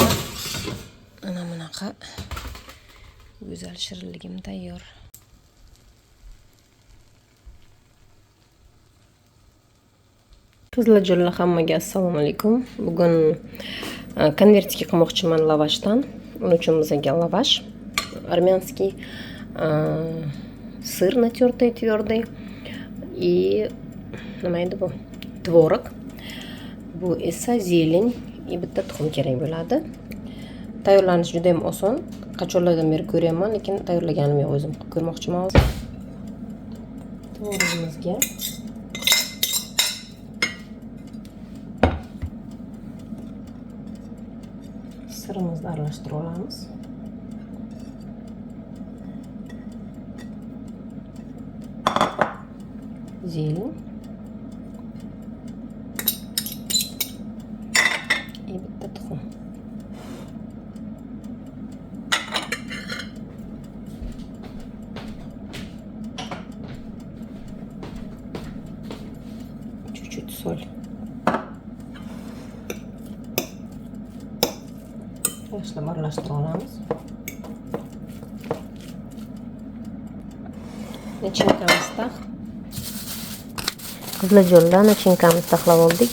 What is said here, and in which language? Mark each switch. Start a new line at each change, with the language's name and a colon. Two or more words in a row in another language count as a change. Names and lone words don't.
Uzbek: Ana bunaqa go'zal shirinligim tayyor. Qizlar jo'lla, hammaga assalomu alaykum. Bugun konvertga qilmoqchiman lavashdan. Uning uchun bizga lavash,
Russian: armянский, сыр натертый твердый и
Uzbek: nima edi bu?
Russian: Tvorog.
Uzbek: Bu esa
Russian: зелень и
Uzbek: bitta tuxum kerak bo'ladi. Tayyorlanishi juda ham oson. Qachonlardan beri ko'ryapman, lekin tayyorlaganim yo'q, o'zim qilib ko'rmoqchiman hozir. Tvorogimizga sirimizni aralashtirib olamiz.
Russian: Зелень и
Uzbek: bitta tuxum.
Russian: Чуть-чуть соль.
Uzbek: Yaxshilab aralashtirib olamiz. Nachinkamiz tax. Qizlar jo'lla, nachinkamizni taxlab oldik.